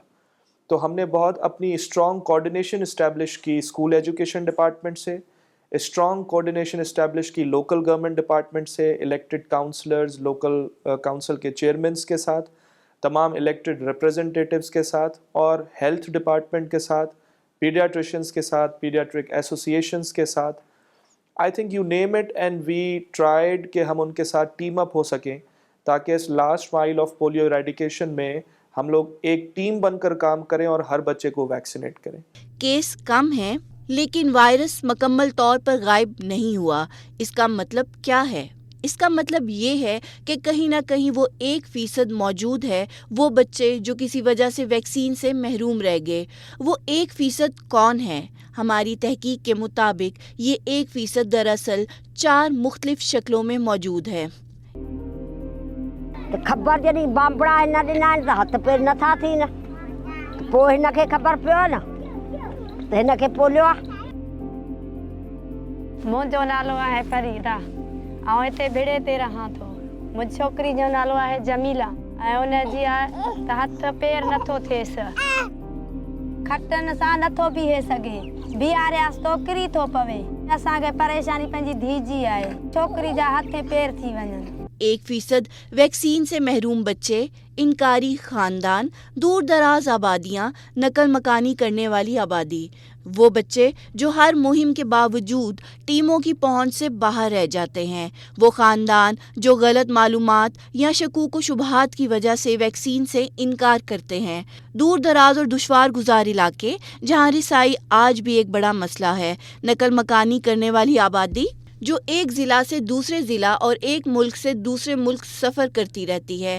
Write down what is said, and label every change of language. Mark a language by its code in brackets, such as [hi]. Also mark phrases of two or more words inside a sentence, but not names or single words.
[ur] تو ہم نے بہت اپنی [en] strong coordination establish [ur] کی [en] school education department [ur] سے, [en] strong coordination establish [ur] کی [en] local government department [ur] سے, [en] elected councillors, local council [ur] کے چیئرمینز کے ساتھ، تمام [en] elected representatives [ur] کے ساتھ اور [en] health department [ur] کے ساتھ، پیڈیاٹریشینز کے ساتھ, [en] pediatric associations [ur] کے ساتھ, [en] I think you name it, and we tried [ur] کہ ہم ان کے ساتھ [en] team up [ur] ہو سکیں تاکہ اس [en] last mile of polio eradication [ur] میں ہم لوگ ایک ٹیم بن کر کام کریں اور ہر بچے کو ویکسینیٹ کریں. केस کم ہے، لیکن وائرس مکمل طور پر غائب نہیں ہوا. اس کا مطلب کیا ہے? اس کا مطلب یہ ہے کہ کہیں نہ کہیں وہ 1% موجود ہے، وہ بچے جو کسی وجہ سے ویکسین سے محروم رہ گئے. وہ 1% کون ہے? ہماری تحقیق کے مطابق یہ 1% دراصل 4 مختلف شکلوں میں موجود ہے. [sd] खबर जॾहिं बांबड़ा हिन ॾिना आहिनि त हथ पेर नथा थियनि, पोइ हिनखे ख़बर पियो न त हिनखे पोलियो आहे। मुंहिंजो नालो आहे फरीदा ऐं हिते भिड़े ते रहां थो। मुंहिंजी छोकिरी जो नालो आहे जमीला ऐं हुनजी आहे त हथ पेर नथो थिएसि, खटनि सां नथो बीहे सघे, बीहारियासि तो किरी थो पवे। असांखे परेशानी पंहिंजी धीउ जी आहे, छोकिरी जा हथ पेर थी वञनि। [ur] 1% ویکسین سے محروم بچے، انکاری خاندان، دور دراز آبادیاں، نقل مکانی کرنے والی آبادی، وہ بچے جو ہر مہم کے باوجود ٹیموں کی پہنچ سے باہر رہ جاتے ہیں، وہ خاندان جو غلط معلومات یا شکوک و شبہات کی وجہ سے ویکسین سے انکار کرتے ہیں، دور دراز اور دشوار گزار علاقے جہاں رسائی آج بھی ایک بڑا مسئلہ ہے، نقل مکانی کرنے والی آبادی جو ایک ضلع سے دوسرے ضلع اور ایک ملک سے دوسرے ملک سفر کرتی رہتی ہے.